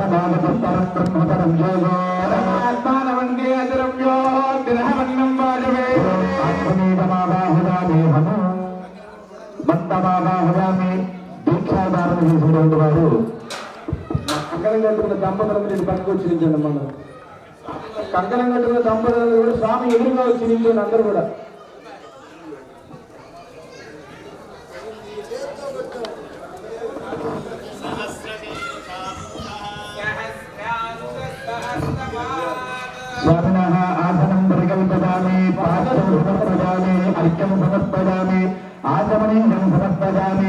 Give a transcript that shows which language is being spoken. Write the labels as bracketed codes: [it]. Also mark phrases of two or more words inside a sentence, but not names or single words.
[te] దీక్షాధారణ చేసినటువంటి వారు కంకణం కట్టుకున్న దంపతులను నేను పక్కకు వచ్చి నిల్చండి. మనం కంకణం కట్టుకున్న దంపతులను కూడా స్వామి ఎదురుగా వచ్చి నిల్చండి అందరూ కూడా. [sa] स्वामिनः आसनं परिकल्पयामि, पात्रं समर्पयामि, अर्घ्यं समर्पयामि, आचमनीयं समर्पयामि.